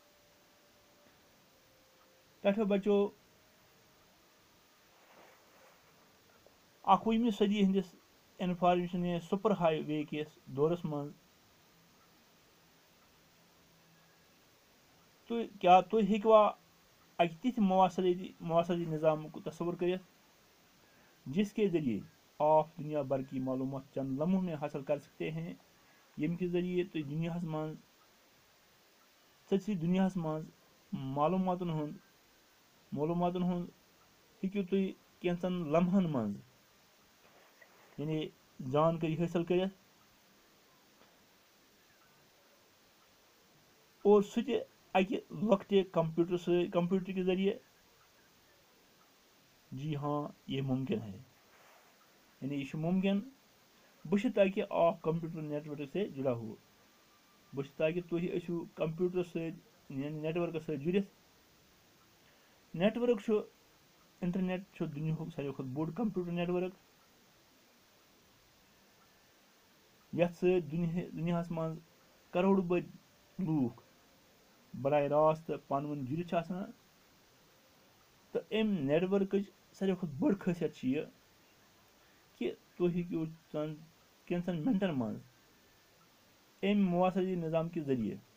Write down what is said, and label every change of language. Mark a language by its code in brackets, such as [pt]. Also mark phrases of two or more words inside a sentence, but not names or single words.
[ks] تۄہہِ بچو 21وِ صٔدی ہٕنٛدِس انفارمیشن یا [en] super highway [ks] کِس دورس منٛز کیٛاہ تُہۍ ہیٚکوا اکہِ تِتھِ مواصلاتی نظامُک تصور کٔرِتھ [ur] جس کے ذریعے آپ دنیا بھر کی معلومات چند لمحوں میں حاصل کر سکتے ہیں [ks] ییٚمہِ کہِ ذٔریعہِ تُہۍ دُنیاہس منٛز معلوٗماتن ہُنٛد ہیٚکِو تُہۍ کینٛژن لمحن منٛز یعنی زانکٲری حٲصِل کٔرِتھ اور سُہ تہِ اکہِ لۄکٹہِ کمپیوٗٹر [ur] کے ذریعے جی ہاں یہ ممکن ہے [ks] یعنی یہ چھُ ممکن بشتاکہِ [ur] آپ کمپیوٹر نیٹ ورک سے جڑا ہو [ks] بشتاکہِ تُہۍ ٲسِو کمپیوٹر سۭتۍ یعنی نیٹ ورکس سۭتۍ جُڑِتھ نیٹ ورک چھُ انٹرنیٹ چھُ دُنیاہُک ساروی کھۄتہٕ بوٚڑ کمپیوٹر نیٹ ورک یتھ سۭتۍ دُنیاہس منٛز کروڑ بٔدۍ لوٗکھ براہ راست پانہٕ ؤنۍ جُڑِتھ چھِ آسان تہٕ اَمہِ نیٹ ورکٕچ ساروی کھۄتہٕ بٔڑ خٲصیت چھِ یہِ کہِ تُہۍ ہیٚکِو کینٛژن مِنٹن منٛز اَمہِ مواصلاتی نظام کہِ ذٔریعہِ